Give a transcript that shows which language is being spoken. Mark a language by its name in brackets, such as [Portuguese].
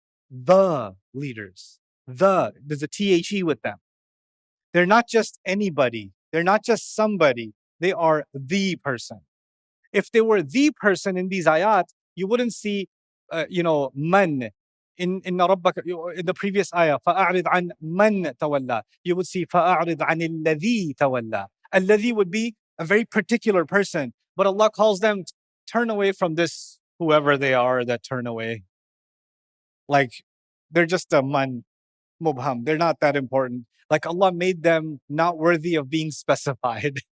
[English] the leaders. There's a THE with them. They're not just anybody. They're not just somebody. They are the person. If they were the person in these ayat, you wouldn't see, man in ربك in the previous ayah. [Arabic] فأعرض عن من تولى. [English] You would see [Arabic] فأعرض عن الذي تولى. [English] الذي would be a very particular person, but Allah calls them, turn away from this whoever they are that turn away. Like they're just a man mubham. They're not that important. Like Allah made them not worthy of being specified.